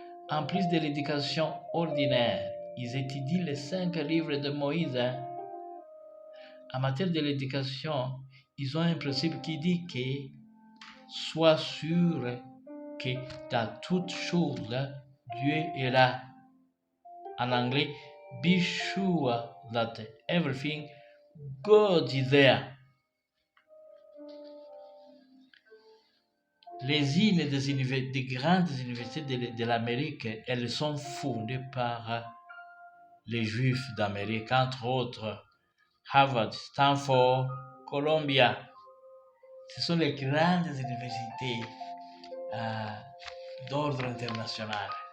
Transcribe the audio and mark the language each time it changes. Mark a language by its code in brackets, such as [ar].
[fr] En plus de l'éducation ordinaire, ils étudient les 5 livres de Moïse. En matière de l'éducation, ils ont un principe qui dit que sois sûr que dans toutes choses, Dieu est là. En anglais, [en] be sure that everything good is there. [fr] Les hymnes des grandes universités de l'Amérique, elles sont fondées par les Juifs d'Amérique, entre autres Harvard, Stanford, Columbia. Ce sont les grandes universités d'ordre international.